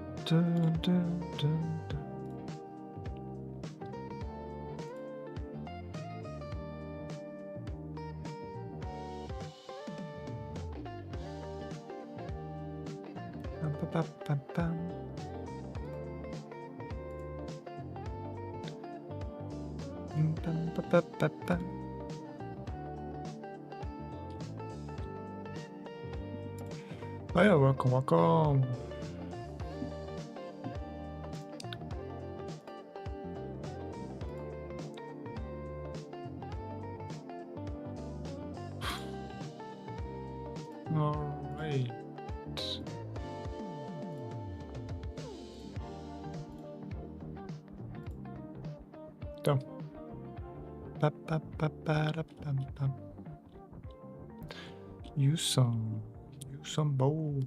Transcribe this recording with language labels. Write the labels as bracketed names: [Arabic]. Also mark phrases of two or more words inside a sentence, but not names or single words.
[English] dun, dun, dun, dun. Bum, ba, ba, bum, bum. Bum, ba, ba, ba, bum. Oh yeah, welcome, welcome. All right. Dum. Ba, ba, ba, ba, da, bum, bum. Use some bolt.